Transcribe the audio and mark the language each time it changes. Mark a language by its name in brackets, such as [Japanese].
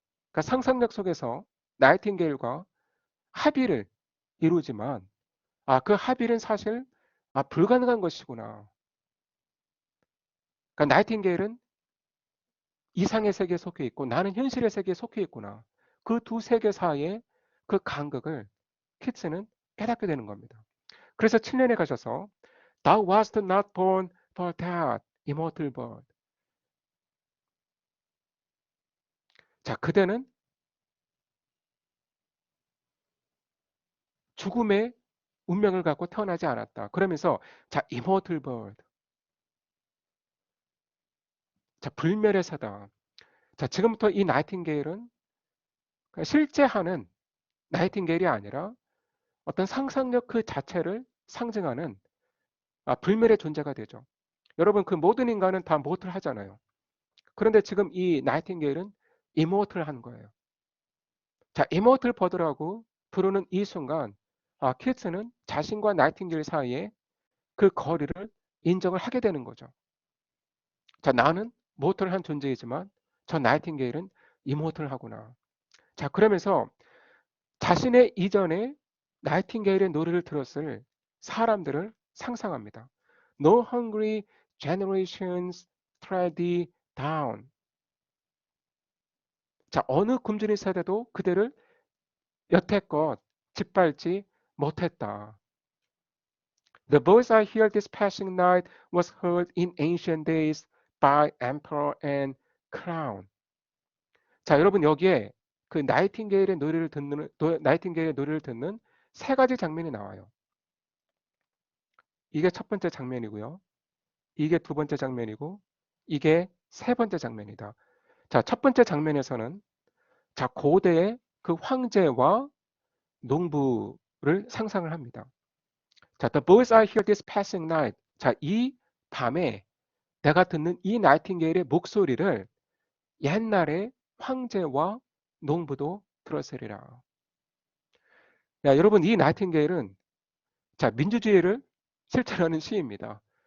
[Korean] 그러니까 상상력 속에서 나이팅게일과 합의를 이루지만 그 합의는 사실 불가능한 것이구나. 그러니까 나이팅게일은 이상의 세계에 속해 있고 나는 현실의 세계에 속해 있구나. 그 두 세계 사이의 그 간극을 키츠는 깨닫게 되는 겁니다. 그래서 7년에 가셔서 [English] Thou wast not born for that, immortal bird. [Korean] 자, 그대는 죽음의 운명을 갖고 태어나지 않았다. 그러면서 자, [English] immortal bird. [Korean] 자, 불멸의 새다. 자, 지금부터 이 나이팅게일은 실제 하는 나이팅게일이 아니라 어떤 상상력 그 자체를 상징하는 불멸의 존재가 되죠. 여러분 그 모든 인간은 다 모틀 하잖아요. 그런데 지금 이 나이팅게일은 이모틀 한 거예요. 자, 이모틀 버드라고 부르는 이 순간 키츠는 자신과 나이팅게일 사이에 그 거리를 인정을 하게 되는 거죠. 자, 나는 모틀한 존재이지만 저 나이팅게일은 이모틀하구나. 자, 그러면서 자신의 이전에 나이팅게일의 노래를 들었을 사람들을 상상합니다. [English] No hungry generations tread thee down. [Korean] 자, 어느 굶주린 세대도 그대를 여태껏 짓밟지 못했다. [English] The voice I hear this passing night was heard in ancient days by emperor and crown. [Korean] 자, 여러분 여기에 그 나이팅게일의 노래를 듣는 세 가지 장면이 나와요. 이게 첫 번째 장면이고요. 이게 두 번째 장면이고 이게 세 번째 장면이다. 자, 첫 번째 장면에서는 자, 고대의 그 황제와 농부를 상상을 합니다. [English] 자, the voice I hear this passing night. [Korean] 자, 이 밤에 내가 듣는 이 나이팅게일의 목소리를 옛날에 황제와 농부도 들었으리라. 야, 여러분 이 나이팅게일은 자, 민주주의를 실천하는 시입니다.